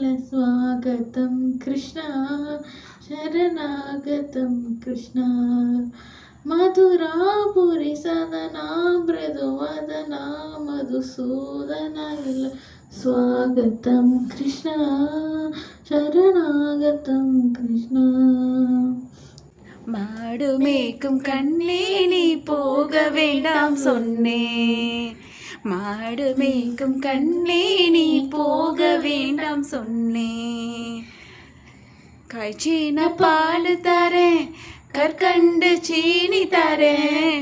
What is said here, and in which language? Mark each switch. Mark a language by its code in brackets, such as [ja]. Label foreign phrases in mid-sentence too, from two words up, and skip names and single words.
[sa] स्वागतं कृष्णा, शरणागतं कृष्णा. मधुरापुरी सदना मृदुवदना मधुसूदना इल. स्वागतं कृष्णा, शरणागतं कृष्णा. [ta] மாடு மேய்க்கும் கண்ணே நீ போக வேண்டாம் சொன்னே. மாடு மேய்க்கும் கண்ணே நீ போக வேண்டாம் சொன்னே. காய்ச்சின பால் தரேன், கற்கண்டு சீனி தரேன்,